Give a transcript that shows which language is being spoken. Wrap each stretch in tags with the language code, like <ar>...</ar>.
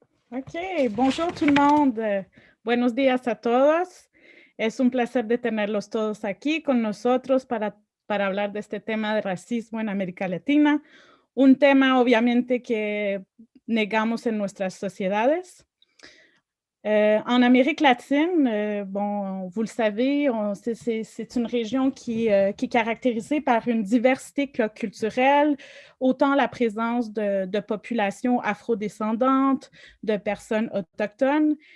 <fr>Ok, bonjour tout le monde.</fr> <es>Buenos días a todos. Es un placer de tenerlos todos aquí con nosotros para hablar de este tema de racismo en América Latina, un tema obviamente que negamos en nuestras sociedades.</es> <fr>En Amérique latine, bon, vous le savez, c'est une région qui est caractérisée par une diversité culturelle, autant la présence de populations afrodescendantes, de personnes autochtones.</fr>